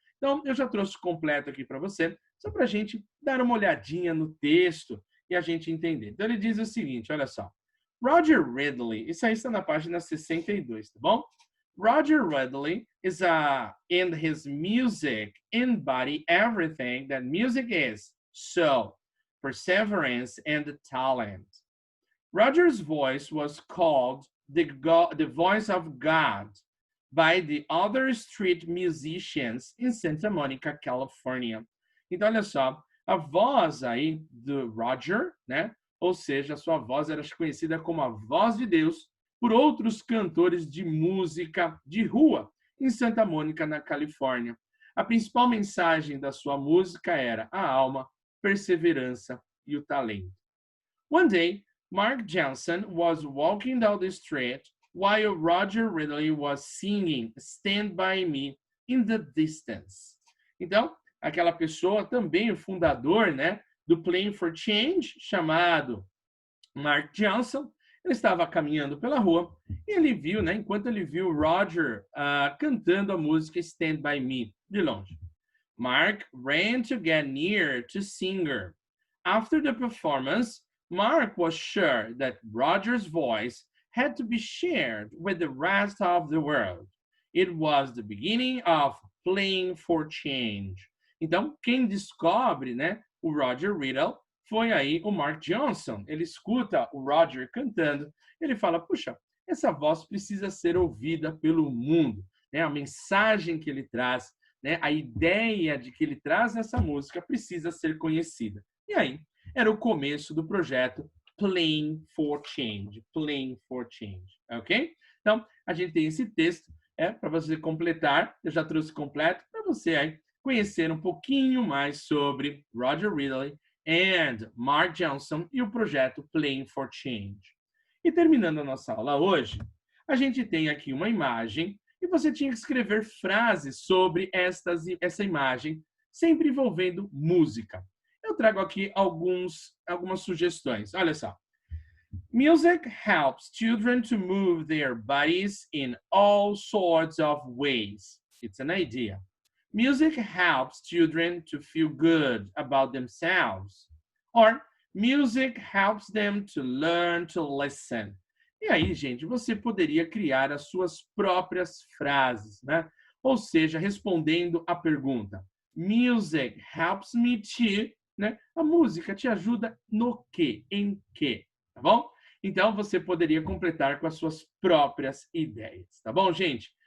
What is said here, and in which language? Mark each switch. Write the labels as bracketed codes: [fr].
[pt] Então, eu já trouxe completo aqui para você, só para a gente dar uma olhadinha no texto e a gente entender. Então, ele diz o seguinte, olha só. Roger Ridley, isso aí está na página 62, tá bom? [en] Roger Ridley is in his music embody everything that music is. So, perseverance and talent. Roger's voice was called the voice of God by the other street musicians in Santa Monica, California. [pt] Então, olha só, a voz aí do Roger, né? Ou seja, a sua voz era conhecida como a voz de Deus por outros cantores de música de rua em Santa Mônica, na Califórnia. A principal mensagem da sua música era a alma, perseverança e o talento. [en] One day, Mark Johnson was walking down the street while Roger Ridley was singing Stand By Me in the Distance. [pt] Então, aquela pessoa também, o fundador, né, do Playing for Change, chamado Mark Johnson, ele estava caminhando pela rua e ele viu, né, enquanto ele viu Roger cantando a música Stand By Me, de longe. [en] Mark ran to get near to singer. After the performance, Mark was sure that Roger's voice had to be shared with the rest of the world. It was the beginning of Playing for Change. [pt] Então, quem descobre, né, o Roger Ridley foi aí o Mark Johnson. Ele escuta o Roger cantando, ele fala, puxa, essa voz precisa ser ouvida pelo mundo, né? A mensagem que ele traz, né, a ideia de que ele traz nessa música precisa ser conhecida. E aí, era o começo do projeto playing for change. Playing for change, ok? Então, a gente tem esse texto, para você completar. Eu já trouxe completo para você aí conhecer um pouquinho mais sobre Roger Ridley and Mark Johnson e o projeto Playing for Change. E terminando a nossa aula hoje, a gente tem aqui uma imagem e você tinha que escrever frases sobre essa imagem, sempre envolvendo música. Eu trago aqui algumas sugestões. Olha só. [en] Music helps children to move their bodies in all sorts of ways. It's an idea. Music helps children to feel good about themselves. Or music helps them to learn to listen. [pt] E aí, gente, você poderia criar as suas próprias frases, né? Ou seja, respondendo a pergunta: [en] Music helps me to, [pt] né? A música te ajuda no quê? Em quê? Tá bom? Então, você poderia completar com as suas próprias ideias, tá bom, gente?